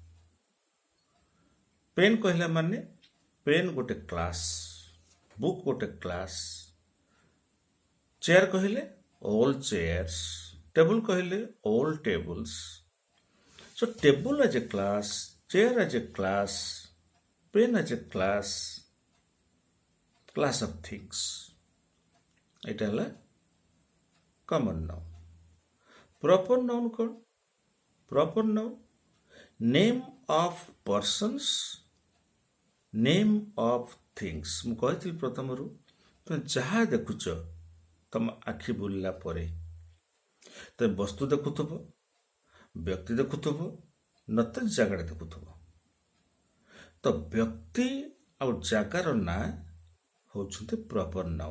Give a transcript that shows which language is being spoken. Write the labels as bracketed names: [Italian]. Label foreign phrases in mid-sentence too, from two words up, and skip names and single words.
[Odia] ପେନ୍ କହିଲା ମାନେ ପେନ୍ ଗୋଟେ କ୍ଲାସ୍, ବୁକ୍ ଗୋଟେ କ୍ଲାସ୍। ଚେୟାର କହିଲେ [English] all chairs, [Odia] ଟେବୁଲ କହିଲେ [English] all tables. so table as a class, chair as a class, pen as a class of things। [Bangla] এটা হল [English] common noun। proper noun କ'ଣ? proper noun name of persons, name of things। [Odia] ମୁଁ କହିଥିଲି ପ୍ରଥମରୁ ତୁମେ ଯାହା ଦେଖୁଛ ତମ ଆଖି ବୁଲିଲା ପରେ ତୁମେ ବସ୍ତୁ ଦେଖୁଥିବ, ବ୍ୟକ୍ତି ଦେଖୁଥିବ, ନଚେତ୍ ଜାଗାଟା ଦେଖୁଥିବ। ତ ବ୍ୟକ୍ତି ଆଉ ଜାଗାର ନାଁ ହେଉଛନ୍ତି [English] proper noun.